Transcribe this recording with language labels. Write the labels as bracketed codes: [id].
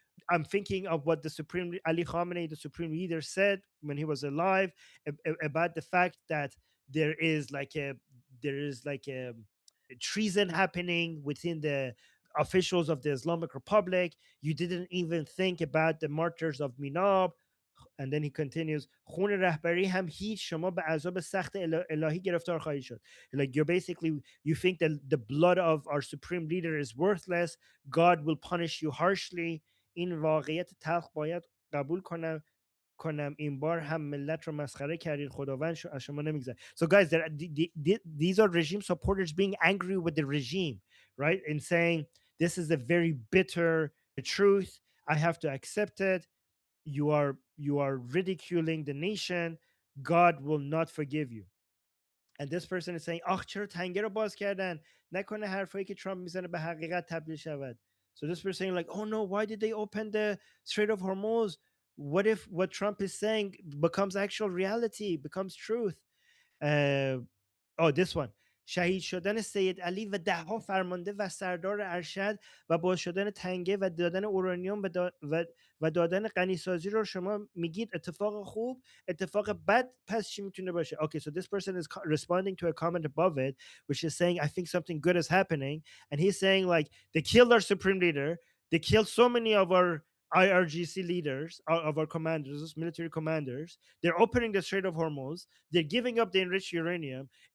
[en] I'm thinking of what the Supreme Ali Khamenei, the supreme leader, said when he was alive about the fact that there is like a there is like a treason happening within the officials of the Islamic Republic. You didn't even think about the martyrs of Minab. And then he continues, [fa] خون رهبری هم هیچ شما به عذاب سخت الهی گرفتار خواهید شد. [en] Like, you're basically, you think that the blood of our supreme leader is worthless. God will punish you harshly. [fa] این واقعیت تلخ باید قبول کنم این بار هم ملت رو مسخره کردید خداوند از شما نمیگذره. [en] So guys, these are regime supporters being angry with the regime, right? And saying this is a very bitter truth. I have to accept it. You are ridiculing the nation. God will not forgive you. And this person is saying, [fa] آخ چرا تنگه رو باز کردن؟ نکنه حرفایی که ترامپ میزنه به حقیقت تبدیل شود. [en] So this person saying, like, oh no, why did they open the Strait of Hormuz? What if what Trump is saying becomes actual reality, becomes truth? This one. [fa] شهید شدن سید علی و دهها فرمانده و سردار ارشد و باز شدن تنگه و دادن اورانیوم و دادن غنیسازی رو شما میگید اتفاق خوب، اتفاق بد پس چی میتونه باشه? [en] Okay, so this person is responding to a comment above it, which is saying, I think something good is happening. And he's saying, like, they killed our supreme leader. They killed so many of our IRGC leaders, of our commanders, military commanders. They're opening the Strait of Hormuz. They're giving up the enriched uranium.